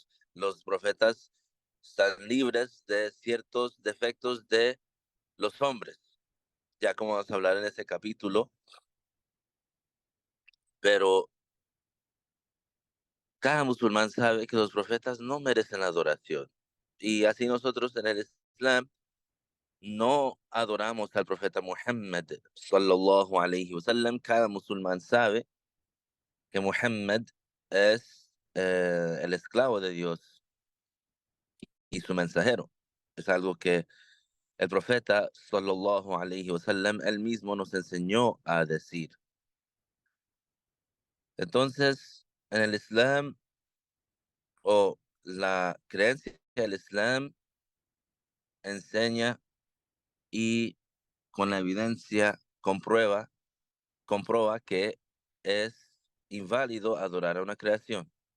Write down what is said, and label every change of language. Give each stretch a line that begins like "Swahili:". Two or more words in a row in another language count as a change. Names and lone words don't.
Spanish: Los profetas están libres de ciertos defectos de los hombres, ya como vamos a hablar en ese capítulo, pero cada musulmán sabe que los profetas no merecen adoración. Y así nosotros en el Islam no adoramos al profeta Muhammad
Arabic: صلى الله عليه وسلم.
Spanish: Cada musulmán sabe que Muhammad es el esclavo de Dios y su mensajero. Es algo que el profeta
Arabic: صلى الله عليه وسلم
Spanish: él mismo nos enseñó a decir. Entonces, en el Islam o la creencia del Islam enseña y con la evidencia comprueba que es inválido adorar a una creación.